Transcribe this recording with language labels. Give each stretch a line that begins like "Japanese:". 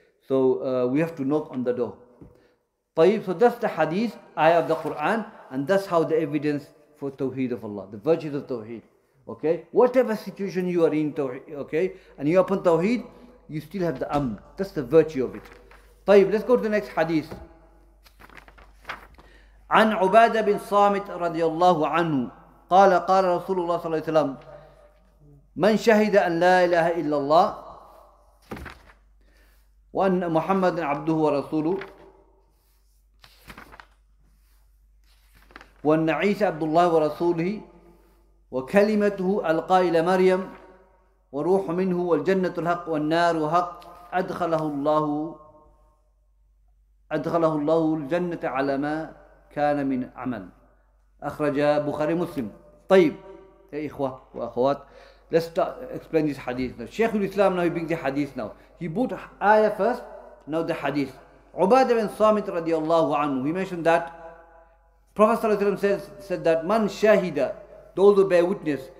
English: So we have to knock on the door. So that's the hadith, ayah of the Quran, and that's how the evidence for Tawheed of Allah, the virtues of Tawheed. Okay? Whatever situation you are in, okay, and you are upon Tawheed, you still have the amn. That's the virtue of it. Let's go to the next hadith.
Arabic: عن عبادة بن صامت رضي الله عنه قال قال رسول الله صلى الله عليه وسلم من شهد أن لا إله إلا الله وأن محمد عبده ورسوله وأن عيسى عبد الله ورسوله وكلمته ألقى إلى مريم وروح منه والجنة الحق والنار حق أدخله الله أدخله الله الجنة على ما كان من عمل. أخرج بخاري مسلم. طيب يا إخوة وأخوات,
English: let's explain this hadith now. Shaykhul-Islam now he brings the hadith now. He put ayah first, now the hadith. Ubadah bin Samit radiallahu anhu, he mentioned that Prophet ﷺ said that man shahida, those who bear witness.